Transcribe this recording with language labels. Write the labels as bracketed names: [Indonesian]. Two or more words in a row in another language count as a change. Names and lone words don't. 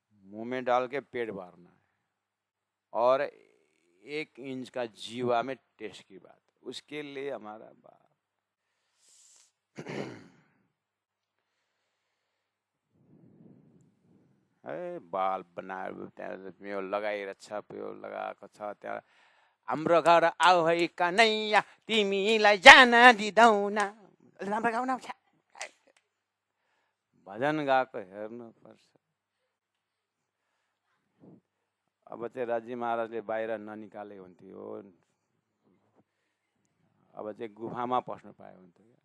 [Hindi] मुंह में डाल के पेट भरना है, और 1 इंच का जीवा में टेस्ट की बात, उसके लिए हमारा बाप बाल [Nepali] बनाएर लगाइरहेछ, त्यो लगाएको छ त्यहाँ। हाम्रो घर आऊ है कन्हैया तिमीलाई जान दिँदैन, राम्रो गाउन आउँछ। भजन गाएको हेर्नुपर्छ। अब चाहिँ राजी महाराजले बाहिर ननिकाले हुन्थ्यो, अब चाहिँ गुफामा पस्नु पाए हुन्थ्यो।